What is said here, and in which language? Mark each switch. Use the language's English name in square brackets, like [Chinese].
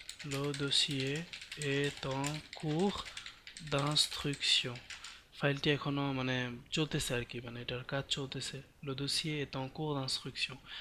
[French] Le dossier est en cours d'instruction. [Bangla] ফাইলটি এখনো মানে চলতেছে আর কি, মানে এটার কাজ চলতেছে। [French] Le dossier est en cours d'instruction।